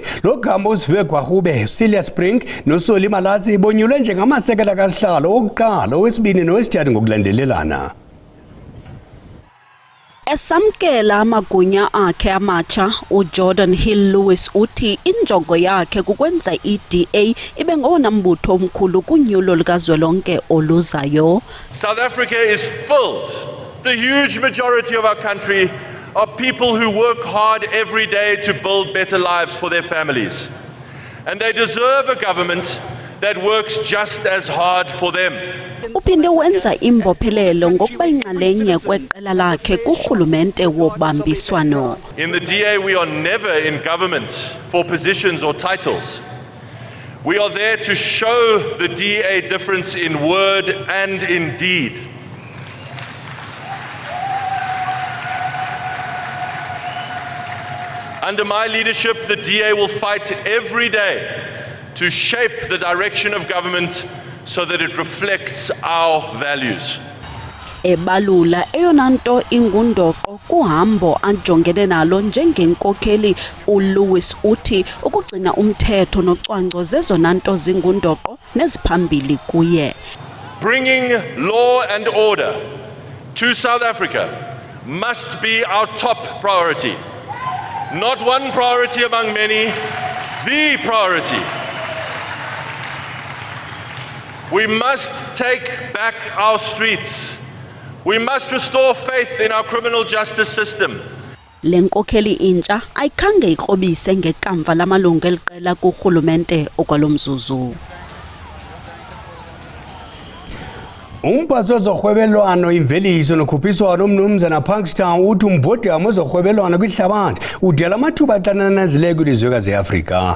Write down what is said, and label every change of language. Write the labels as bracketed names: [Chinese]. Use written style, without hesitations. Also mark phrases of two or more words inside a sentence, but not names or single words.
[Xhosa] Lo gama uSive Gwarhube, Celia Spring noSoli Malatsi bonyulwe njengamasekela kasihlalo okuqala owesibini nowesithathu ngokulandelelana. Esamkela amagunya akhe amatsha uJordan Hill Lewis uthi injongo yakhe kukwenza iDA ibe ngowona mbutho omkhulu kunyulo likazwelonke oluzayo. [English] South Africa is filled. The huge majority of our country are people who work hard every day to build better lives for their families. And they deserve a government that works just as hard for them. [Xhosa] Uphinde wenza imbophelelo ngokuba inxalenye kweqela lakhe kurhulumente wobambiswano. [English] In the DA, we are never in government for positions or titles. We are there to show the DA difference in word and in deed. Under my leadership, the DA will fight every day to shape the direction of government so that it reflects our values. [Xhosa] Ebalula eyona nto ingundoqo kuhambo ajongene nalo njengenkokheli uLewis uthi ukugcina umthetho nocwangco zezona nto zingundoqo neziphambili kuye. [English] Bringing law and order to South Africa must be our top priority. Not one priority among many, the priority. We must take back our streets. We must restore faith in our criminal justice system. [Xhosa] Lenkokheli intsha ayikhange ikrobise ngekamva lamalungu eliqela kurhulumente okwalomzuzu. Umphathi wezorhwebelwano imveliso nokhuphiswano umnumzana Parkstown uthi umbhodamo wezorhwebelwano kwihlabathi udala amathuba axananazileyo kwilizwekazi eAfrika.